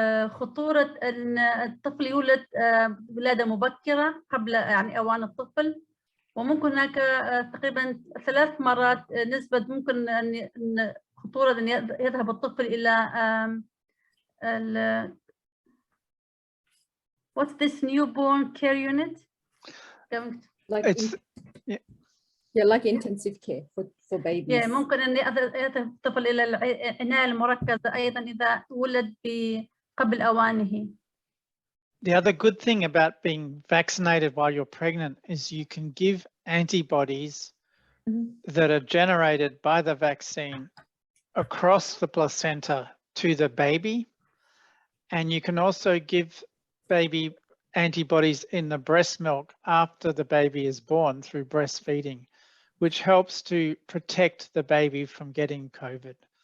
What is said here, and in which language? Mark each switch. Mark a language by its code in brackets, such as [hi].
[ar] خطورة أن الطفل يولد ولادة مبكرة قبل يعني أوان الطفل، وممكن هناك تقريبا 3 مرات نسبة ممكن أن خطورة أن يذهب الطفل إلى [en] what's this newborn care unit? Like like intensive care for babies. [ar] ممكن أن يذهب الطفل إلى العناية المركزة أيضا إذا ولد قبل أوانه. [en] The other good thing about being vaccinated while you're pregnant is you can give antibodies that are generated by the vaccine across the placenta to the baby. And you can also give baby antibodies in the breast milk after the baby is born through breastfeeding, which helps to protect the baby from getting COVID.